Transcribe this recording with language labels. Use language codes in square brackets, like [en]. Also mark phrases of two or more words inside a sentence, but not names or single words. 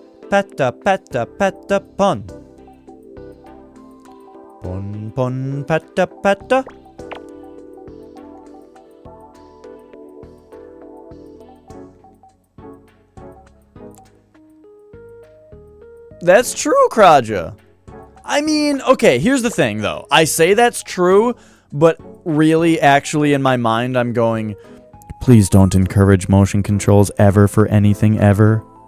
[en] Petta, petta, petta, pun. Pun, pun, petta, petta. That's true, Kraja. I mean, okay, here's the thing, though. I say that's true, but really, actually, in my mind, I'm going, please don't encourage motion controls ever for anything ever.